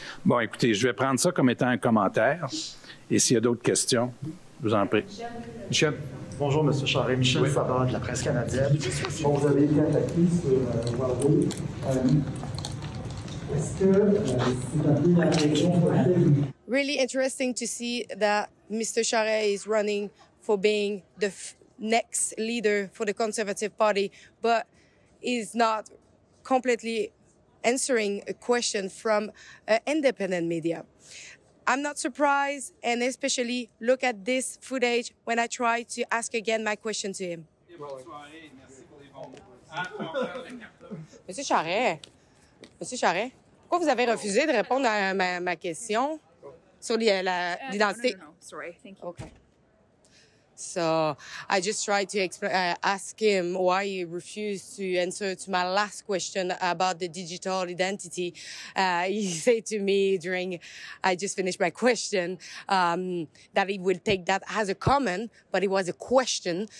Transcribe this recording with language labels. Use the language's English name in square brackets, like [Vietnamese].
[French] Bon, écoutez, je vais prendre ça comme étant un commentaire. Et s'il y a d'autres questions, je vous en prie. Michel. Bonjour, M. Charest. Michel Savard de la presse canadienne. Bon, vous avez été attaqué sur Huawei. Est-ce que c'est un peu la raison pour laquelle... [English] Really interesting to see that Mr. Charest is running for being the next leader for the Conservative Party, but is not completely answering a question from independent media. I'm not surprised, and especially look at this footage when I try to ask again my question to him. [French] Monsieur Charest, pourquoi vous avez refusé de répondre à ma question sur l'identité? [English] No. Sorry, thank you. Okay. So I just tried to ask him why he refused to answer to my last question about the digital identity. He said to me during I just finished my question that he would take that as a comment, but it was a question.